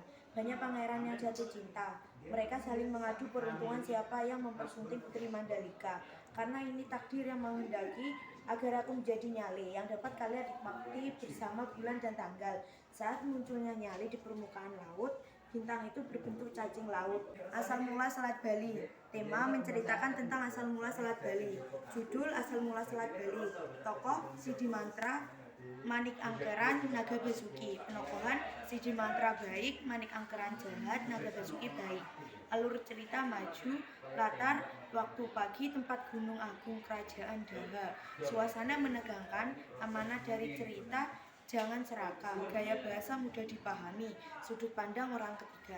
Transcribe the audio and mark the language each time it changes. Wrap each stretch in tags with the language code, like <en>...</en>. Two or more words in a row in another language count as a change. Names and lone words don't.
<id>Banyak pangeran yang jatuh cinta. Mereka saling mengadu peruntungan siapa yang mempersunting Putri Mandalika. Karena ini takdir yang menghendaki agar aku menjadi nyali yang dapat kalian nikmati bersama bulan dan tanggal. Saat munculnya nyali di permukaan laut, bintang itu berbentuk cacing laut. Asal mula Selat Bali. Tema menceritakan tentang asal mula Selat Bali. Judul asal mula Selat Bali. Tokoh Sidi Mantra, Manik Angkeran, Naga Basuki. Penokohan Sidi Mantra baik, Manik Angkeran jahat, Naga Basuki baik. Alur cerita maju, latar waktu pagi tempat Gunung Agung Kerajaan Daha. Suasana menegangkan, amanah dari cerita jangan serakah, gaya bahasa mudah dipahami, sudut pandang orang ketiga.</id>